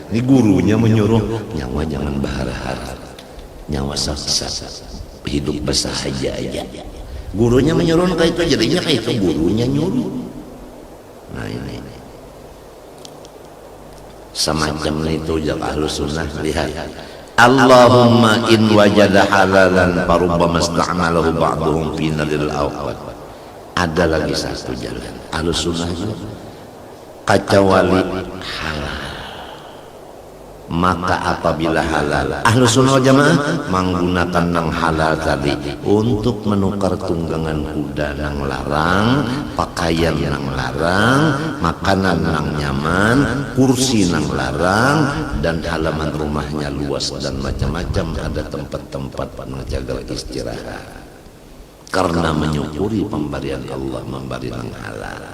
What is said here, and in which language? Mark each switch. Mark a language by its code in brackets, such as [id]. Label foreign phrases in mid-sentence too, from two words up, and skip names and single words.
[bjn] Ini gurunya menyuruh nyawa jangan bahar-bahar, nyawa saksa, hidup bersahaja aja. [id] Gurunya menyuruh kayak itu, jadinya kayak itu gurunya nyuruh. [bjn] Nah ini semacam itu jak Ahlus Sunnah. [id] Lihat, [ar] اللهم إن وجد حلالا فربما استعمله بعضهم في نادر الأوقات. [id] Ada lagi satu jalan Ahlus Sunnah itu kecuali halal, maka apabila halal Ahlus [bjn] Sunnah wal Jamaah menggunakan nang halal tadi untuk menukar tunggangan kuda nang larang, pakaian nang larang, makanan nang nyaman, kursi nang larang, dan halaman rumahnya luas dan macam-macam, ada tempat-tempat menjaga istirahat karena menyukuri pemberian Allah, memberi nang halal.